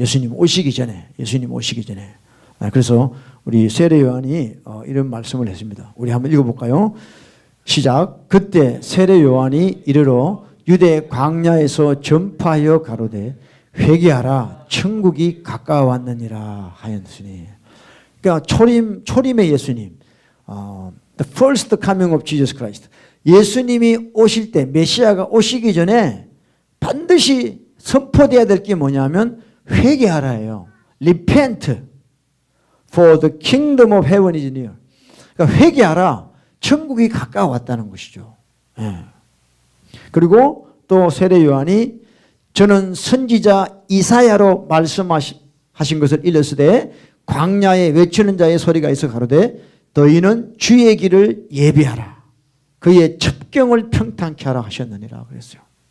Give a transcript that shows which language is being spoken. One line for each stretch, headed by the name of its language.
Korean: 예수님 오시기 전에. 그래서 우리 세례 요한이 이런 말씀을 했습니다. 우리 한번 읽어볼까요? 시작. 그때 세례 요한이 이르러 유대 광야에서 전파하여 가로되 회개하라, 천국이 가까웠느니라 하였으니. 그러니까 초림의 예수님,
English: the first coming of Jesus Christ.
Korean: 예수님이 오실 때, 메시아가 오시기 전에 반드시 선포되어야 될 게 뭐냐면 회개하라예요.
English: Repent, for the kingdom of heaven is near.
Korean: 그러니까 회개하라, 천국이 가까웠다는 것이죠. 그리고 또 세례 요한이 저는 선지자 이사야로 말씀하신 것을 일렀으되 광야에 외치는 자의 소리가 있어 가로되 너희는 주의 길을 예비하라, 그의 첩경을 평탄케 하라 하셨느니라 그랬어요.